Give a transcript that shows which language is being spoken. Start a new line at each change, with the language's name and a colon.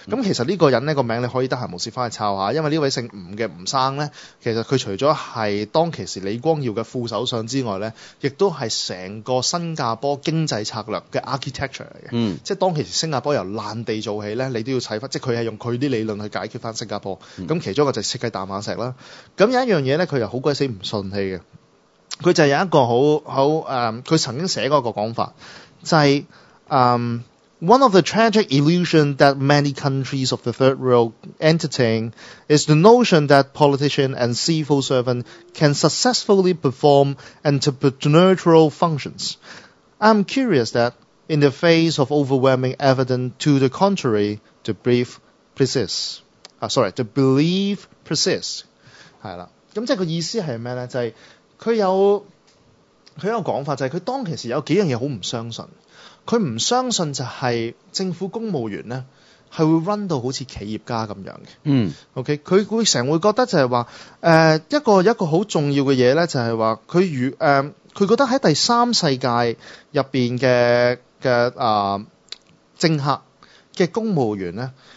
Cantonese: 咁、其實呢個人咧個名字你可以得閒無事翻去抄一下，因為呢位姓吳嘅吳生咧，其實佢除咗係當其時李光耀嘅副首相之外咧，亦都係成個新加坡經濟策略嘅 architecture 嚟嘅。即係當其時新加坡由爛地做起咧，你都要砌翻，即係佢係用佢啲理論去解決翻新加坡。咁、其中一個就係設計淡馬石啦。咁有一樣嘢咧，佢又好鬼死唔順氣嘅。佢就有一個好佢曾經寫過一個講法，就係、是、
English: One of the tragic illusion that many countries of the third world entertain is the notion that politician and civil servant can successfully perform entrepreneurial functions. I'm curious that in the face of overwhelming evidence to the contrary, the belief persists. The belief persists.
Cantonese: 係啦，咁即係個意思係咩咧？就係、是佢有講法，就係佢當其時有幾樣嘢好唔相信。佢唔相信就係政府公務員咧係會 run 到好似企業家咁樣嘅。嗯，OK， 佢會成會覺得就係話一個好重要嘅嘢咧，就係話佢如佢覺得喺第三世界入邊嘅政客嘅公務員咧。